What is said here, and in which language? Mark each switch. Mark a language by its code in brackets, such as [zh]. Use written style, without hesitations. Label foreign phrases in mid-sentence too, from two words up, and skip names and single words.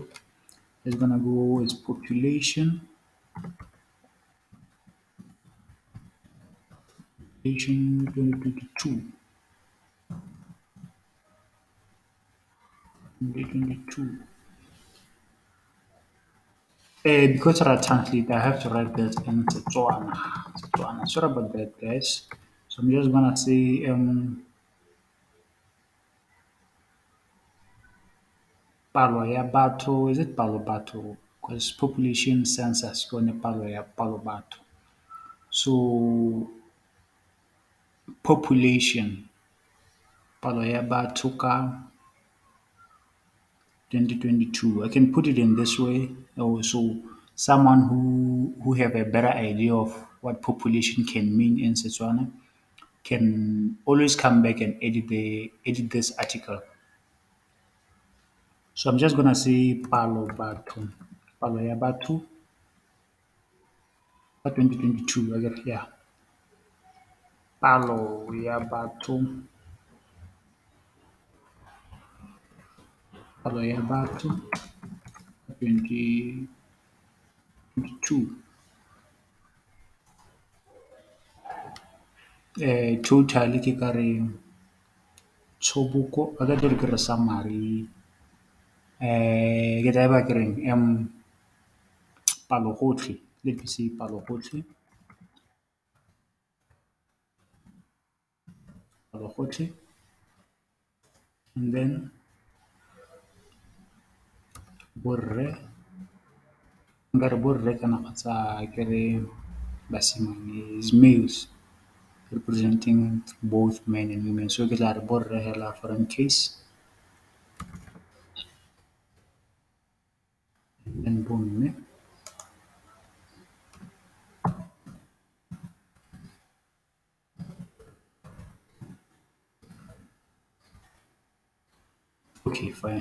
[en] Just gonna go with population 2022. 2022. Because I translate, I have to write that in Setswana. Setswana. Sorry about that, guys. So I'm just gonna say [tn] palo ya batho. [en] Is it [tn] palo batho? [en] Because population census [tn] kone palo ya palo batho. [en] So population [tn] palo ya batho ka 2022. [en] I can put it in this way. So someone who have a better idea of what population can mean in Setswana can always come back and edit this article. So I'm just gonna say [tn] palo batho, palo ya batho, [en] 2022. I get, yeah. [tn] palo ya batho, palo ya batho 2022. Total ke ka re tshoboko a ka tlo re ke re summary ke tla ba ke reng palo gotlhe, [en] let me see [tn] palo gotlhe, [en] and then [tn] borre, nka re borre kana kgotsa ke re basimane [en] is males representing both men and women, so [tn] ke tla re borre hela [en] for in case, [tn] and bomme. [en] Okay, fine.